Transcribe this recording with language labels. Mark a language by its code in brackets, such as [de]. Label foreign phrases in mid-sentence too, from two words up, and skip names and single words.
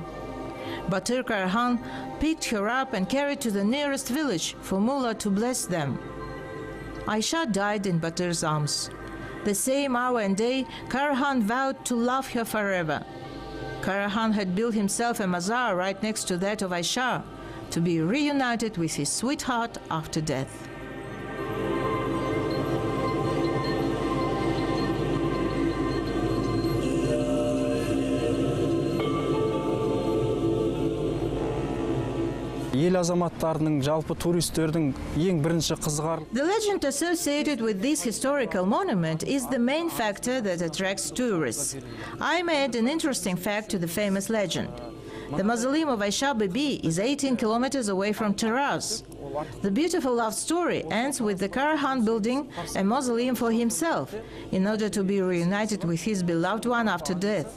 [en] Batur Karakhan picked her up and carried to the nearest village for Mullah to bless them. Aisha died in Batur's arms. The same hour and day, Karakhan vowed to love her forever. Karakhan had built himself a mazar right next to that of Aisha, to be reunited with his sweetheart after death. [kk] Ел азаматтарының, жалпы туристердің ең бірінші қызығар. [en] The legend associated with this historical monument is the main factor that attracts tourists. I made an interesting fact to the famous legend. The mausoleum of Aisha Bibi is 18 kilometers away from Taraz. The beautiful love story ends with the Karakhan building a mausoleum for himself in order to be reunited with his beloved one after death.